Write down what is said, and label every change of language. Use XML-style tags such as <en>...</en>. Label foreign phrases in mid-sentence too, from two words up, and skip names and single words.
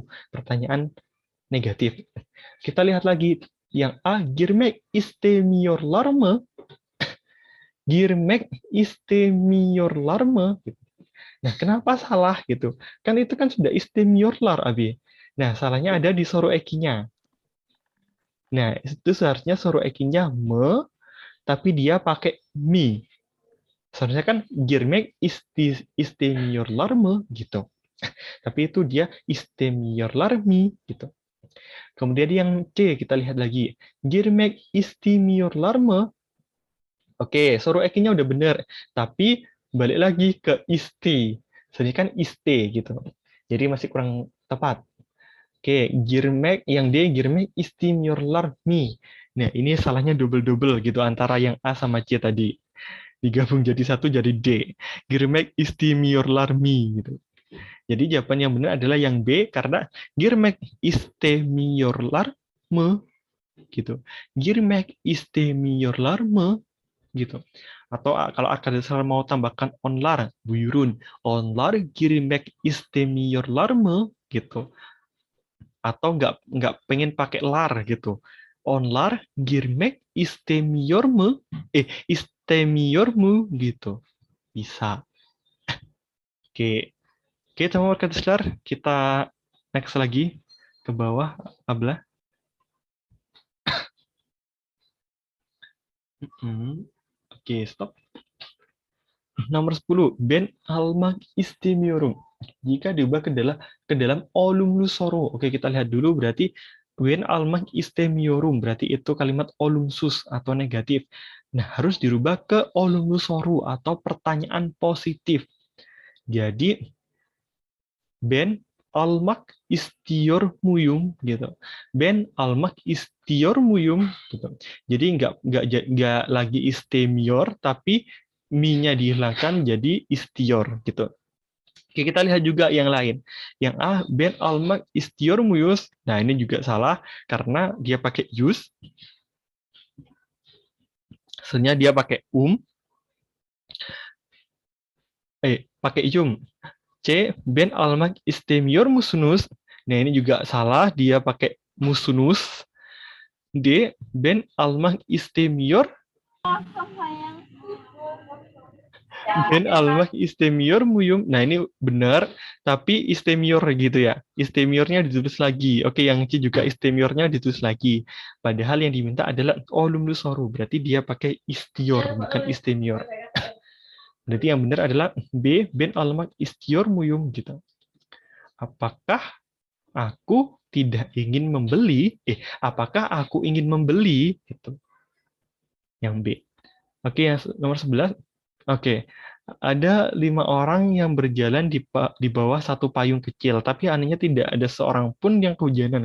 <id>Pertanyaan negatif. Kita lihat lagi yang A,</id> <tr>girmek istemiyorlar mı? Girmek istemiyorlar mı?</tr> <id>Nah, kenapa salah gitu? Kan itu kan sudah istemiyorlar, Abi. Nah, salahnya ada di</id> <tr>soru ekinya.</tr> <id>Nah, itu seharusnya</id> <tr>soru ekinya</tr> <id>me, tapi dia pakai mi. Seharusnya kan</id> <tr>girmek istemiyorlar mı</tr> <id>gitu. Tapi itu dia</id> <tr>istemiyorlar mi</tr> <id>gitu. Kemudian yang C kita lihat lagi.</id> <tr>Girmek istemiyorlar mı?</tr> <id>Oke, soru ekinya udah benar, tapi balik lagi ke isti. Sebenarnya kan iste gitu. Jadi masih kurang tepat.</id> <tr>Oke, girmek</tr> <id>yang D</id> <tr>girmek istemiyorlar mi.</tr> <id>Nah, ini salahnya double-double gitu antara yang A sama C tadi. Digabung jadi satu jadi D.</id> <tr>Girmek istemiyorlar mi</tr> <id>gitu. Jadi jawaban yang benar adalah yang B karena</id> <tr>girmek istemiyorlar mı</tr> <id>gitu.</id> <tr>Girmek istemiyorlar mı gitu.</tr> <id>Atau kalau arkadaşlar mau tambahkan onlar, buyurun.</id> <tr>Onlar girmek istemiyorlar mı gitu.</tr> <id>Atau nggak pengen pakai lar gitu.</id> <tr>Onlar girmek istemiyor mu? Istemiyor mu</tr> <id>gitu. Bisa. Oke. Oke, teman-teman arkadaşlar, kita next lagi ke bawah, Abla. Oke, stop. Nomor 10,</id> <tr>ben almak istemiyorum.</tr> <id>Jika diubah ke dalam</id> <tr>olumlu soru.</tr> <id>Oke, kita lihat dulu berarti</id> <tr>ben almak istemiorum</tr> <id>berarti itu kalimat olumsus atau negatif. Nah, harus dirubah ke</id> <tr>olumlu soru</tr> <id>atau pertanyaan positif. Jadi</id> <tr>ben almak istiyor muyum</tr> <id>gitu.</id> <tr>Ben almak istiyor muyum gitu.</tr> <id>Jadi nggak lagi istemior tapi mi-nya dihilangkan jadi istior gitu. Oke, kita lihat juga yang lain. Yang A,</id> <tr>ben almak istior muyus.</tr> <id>Nah, ini juga salah karena dia pakai yus. Sebenarnya dia pakai pakai C,</id> <tr>ben almak istemior musunus.</tr> <id>Nah, ini juga salah, dia pakai musunus. D,</id> <tr>ben almak istemior muyum.</tr> <id>Nah, ini benar, tapi istemior gitu ya. Istemiornya ditulis lagi. Oke, yang C juga istemiornya ditulis lagi. Padahal yang diminta adalah</id> <tr>olum lusoru.</tr> <id>Berarti dia pakai istior, bukan istemior. Berarti yang benar adalah B,</id> <tr>ben almak istior muyum</tr> <id>gitu. Apakah aku tidak ingin membeli? Apakah aku ingin membeli? Gitu. Yang B. Oke, yang nomor 11. Oke, ada 5 orang yang berjalan di bawah satu payung kecil, tapi anehnya tidak ada seorang pun yang kehujanan.</id>